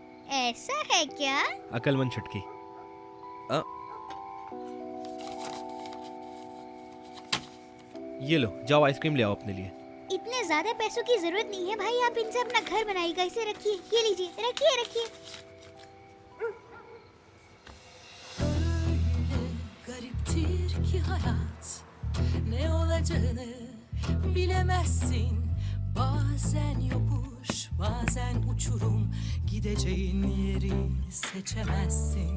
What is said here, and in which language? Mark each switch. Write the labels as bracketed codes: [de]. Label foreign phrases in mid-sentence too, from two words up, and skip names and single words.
[hi] ऐसा है क्या? अक्लमंद छुटकी। ये लो, जाओ आइसक्रीम ले आओ अपने लिए। इतने ज्यादा पैसों की जरूरत नहीं है भाई, आप इनसे अपना घर बनाइएगा। इसे रखिए, ये लीजिए, रखिए। [tr] Gariptir ki hayat, ne ola amacını bilemezsin. Bazen yokuş, bazen uçurum, gideceğin yeri seçemezsin.